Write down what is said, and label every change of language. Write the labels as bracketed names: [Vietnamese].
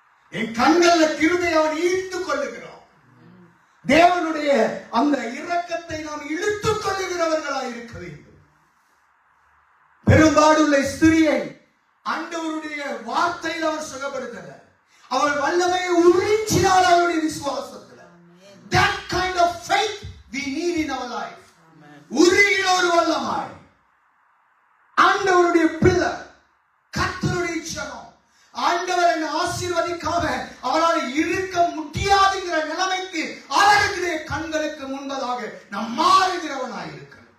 [Tamil] என் கண்கள்ல கிருபை அவன் ஈர்த்துக் கொள்ளுகிறான். தேவனுடைய அந்த இரக்கத்தை நாம் இழுத்துக் கொள்ளுகிறவர்களாய் இருக்க வேண்டும். பெரும்பாடுள்ள ஸ்திரியை ஆண்டவருடைய வார்த்தையில் அவர் சுகப்படுத்தல, அவள் வல்லமையை உறிஞ்சினாள் அவருடைய விசுவாசத்துல. [English] That kind of faith we need in our life. [Tamil] உருகின ஒரு வல்லமாய் ஆண்டவருடைய பிள்ளை, கர்த்தருடைய ஜனம், ஆண்டவர் என்னை ஆசீர்வதிக்காம அவளால் இருக்க முடியாதுங்கிற நிலைமைக்கு அவருடைய கண்களுக்கு முன்பதாக நாம் மாறுகிறவனாய் இருக்கிறோம்.